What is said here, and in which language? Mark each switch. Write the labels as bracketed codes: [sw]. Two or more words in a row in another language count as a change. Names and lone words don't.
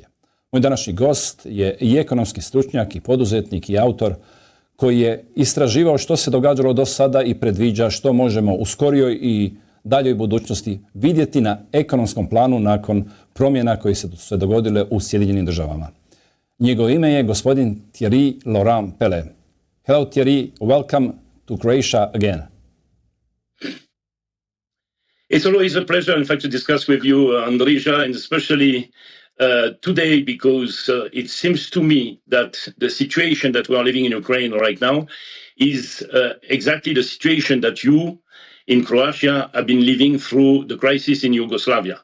[hr] Moj današnji gost je i ekonomski stručnjak i poduzetnik i autor koji je istraživao što se događalo do sada i predviđa što možemo u skorijoj i daljoj budućnosti vidjeti na ekonomskom planu nakon promjena koje su se dogodile u Sjedinjenim državama. Njegovo ime je gospodin Thierry Laurent Pellet. [en] Hello Thierry, welcome to Croatia again. It's always a pleasure, in fact, to discuss with you, Andrija, and especially today because it seems to me that the situation that we are living in Ukraine right now is exactly the situation that you in Croatia have been living through the crisis in Yugoslavia.